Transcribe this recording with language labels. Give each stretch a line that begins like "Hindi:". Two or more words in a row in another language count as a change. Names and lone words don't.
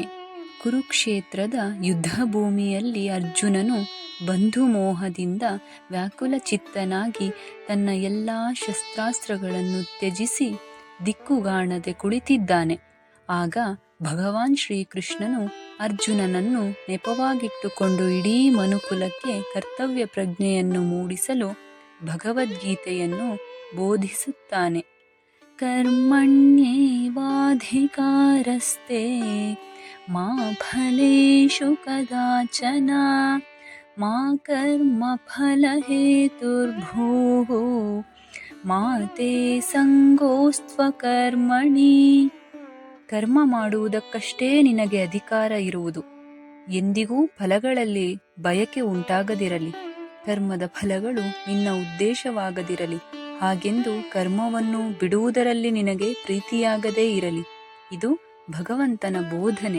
Kannada: ಕುರುಕ್ಷೇತ್ರದ ಯುದ್ಧಭೂಮಿಯಲ್ಲಿ ಅರ್ಜುನನು ಬಂಧು ಮೋಹದಿಂದ ವ್ಯಾಕುಲಚಿತ್ತನಾಗಿ ತನ್ನ ಎಲ್ಲ ಶಸ್ತ್ರಾಸ್ತ್ರಗಳನ್ನು ತ್ಯಜಿಸಿ ದಿಕ್ಕುಗಾಣದೆ ಕುಳಿತಿದ್ದಾನೆ. ಆಗ ಭಗವಾನ್ ಶ್ರೀಕೃಷ್ಣನು ಅರ್ಜುನನನ್ನು ನೆಪವಾಗಿಟ್ಟುಕೊಂಡು ಇಡೀ ಮನುಕುಲಕ್ಕೆ ಕರ್ತವ್ಯ ಪ್ರಜ್ಞೆಯನ್ನು ಮೂಡಿಸಲು ಭಗವದ್ಗೀತೆಯನ್ನು ಬೋಧಿಸುತ್ತಾನೆ.
Sanskrit: ಕರ್ಮಣ್ಯೇವಾಧಿಕಾರಸ್ತೆ ಮಾ ಫಲೇಷು ಕದಾಚನ ಮಾ ಕರ್ಮ ಫಲಹೇತುರ್ಭೂಃ ಮಾ ತೇ ಸಂಗೋಸ್ತ್ವ ಕರ್ಮಣಿ.
Kannada: ಕರ್ಮ ಮಾಡುವುದಕ್ಕಷ್ಟೇ ನಿನಗೆ ಅಧಿಕಾರ ಇರುವುದು. ಎಂದಿಗೂ ಫಲಗಳಲ್ಲಿ ಬಯಕೆ ಉಂಟಾಗದಿರಲಿ. ಕರ್ಮದ ಫಲಗಳು ನಿನ್ನ ಉದ್ದೇಶವಾಗದಿರಲಿ. ಹಾಗೆಂದು ಕರ್ಮವನ್ನು ಬಿಡುವುದರಲ್ಲಿ ನಿನಗೆ ಪ್ರೀತಿಯಾಗದೇ ಇರಲಿ. ಇದು ಭಗವಂತನ ಬೋಧನೆ.